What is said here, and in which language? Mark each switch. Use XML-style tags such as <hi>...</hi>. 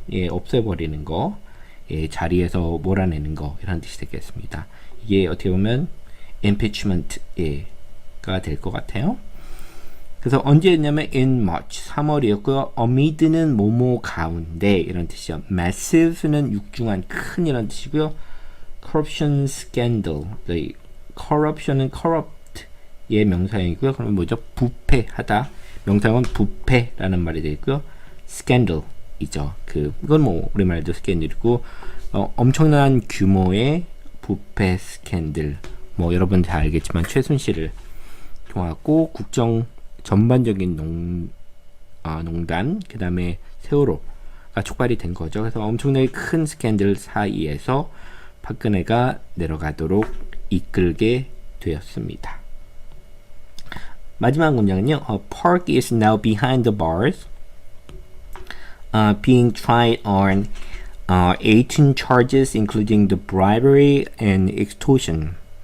<ko>예, 없애버리는 거, 예, 자리에서 몰아내는 거 이런 뜻이 되겠습니다. 이게 어떻게 보면 impeachment가 될 것 같아요. 그래서 언제였냐면</ko> <en>in March</en> <ko>3월이었고요. amid는 뭐뭐 가운데 이런 뜻이죠. massive는 육중한 큰 이런 뜻이고요. corruption scandal, corruption은 corrupt의 명사형이고요. 그러면 뭐죠? 부패하다. 명사형은 부패라는 말이 되고요. scandal이죠. 이건 뭐 우리말도 스캔들이고 엄청난 규모의 부패 스캔들. 뭐 여러분 다 알겠지만 최순실을 통하고 국정 전반적인 농단, 그 다음에 세월호가 촉발이 된 거죠. 그래서 엄청나게 큰 스캔들 사이에서 박근혜가 내려가도록 이끌게 되었습니다. 마지막 문장은요.</ko> <en>Park is now behind the bars, being tried on 18 charges including the bribery and extortion.</en>